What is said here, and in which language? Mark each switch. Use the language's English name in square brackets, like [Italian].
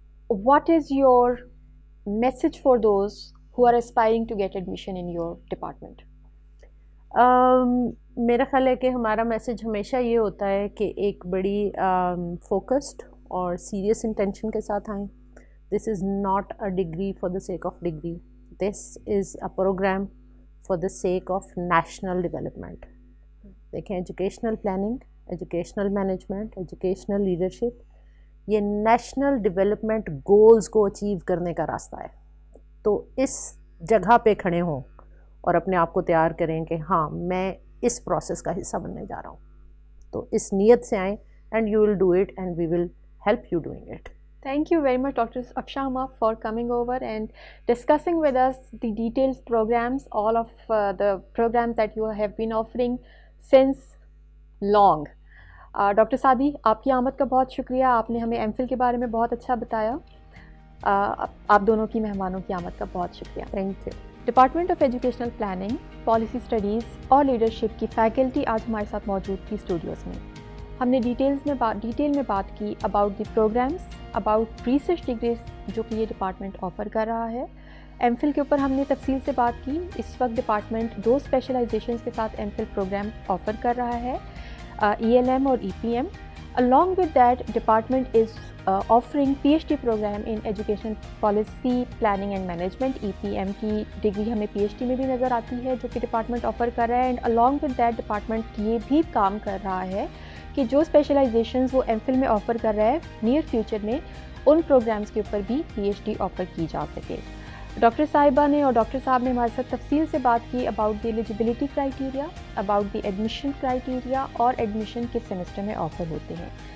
[English] What is your message for those who are aspiring to get admission in your department? [Urdu] میرا خیال ہے کہ ہمارا میسج ہمیشہ یہ ہوتا ہے کہ ایک بڑی فوکسڈ اور سیریس انٹینشن کے ساتھ آئیں. [English] This is not a degree for the sake of degree, this is a programme for the sake of national development. [Urdu] دیکھیں educational planning, educational management, educational leadership, یہ نیشنل ڈیولپمنٹ گولز کو achieve کرنے کا راستہ ہے. تو اس جگہ پہ کھڑے ہوں اور اپنے آپ کو تیار کریں کہ ہاں میں اس پروسیس کا حصہ بننے جا رہا ہوں. تو اس نیت سے آئیں [English] And you will do it and we will help you doing it. Thank you very much, Dr. Afshama, for coming over and discussing with us the detailed programs, all of the programs that you have been offering since long. [Urdu] Doctor Saadi, آپ کی آمد کا بہت شکریہ. آپ نے ہمیں M Phil کے بارے میں بہت اچھا بتایا. آپ دونوں کی مہمانوں کی آمد کا بہت شکریہ. [English] Thank you. [Urdu] Department of educational planning, policy studies اور لیڈرشپ کی فیکلٹی آج ہمارے ساتھ موجود تھی اسٹوڈیوز میں. ہم نے ڈیٹیل میں بات کی [English] about the programmes, about research degrees [Urdu] جو کہ یہ ڈپارٹمنٹ آفر کر رہا ہے. ایم فل کے اوپر ہم نے تفصیل سے بات کی. اس وقت ڈپارٹمنٹ 2 اسپیشلائزیشنس کے ساتھ ایم فل پروگرام آفر کر رہا ہے, ای ایل ایم اور ای P M. [English] along with that department is offering PhD program in education policy planning and management. [Urdu] EPM کی ڈگری ہمیں PhD میں بھی نظر آتی ہے جو کہ ڈپارٹمنٹ آفر کر رہا ہے. [English] and along with that [Urdu] department یہ بھی کام کر رہا ہے کہ جو اسپیشلائزیشنز وہ ایم فل میں آفر کر رہا ہے نیئر فیوچر میں ان پروگرامز کے اوپر بھی PhD آفر کی جا سکے. ڈاکٹر صاحبہ نے اور ڈاکٹر صاحب نے ہمارے ساتھ تفصیل سے بات کی [English] about the eligibility criteria, about the admission criteria [Urdu] اور ایڈمیشن کس سیمسٹر میں آفر ہوتے ہیں.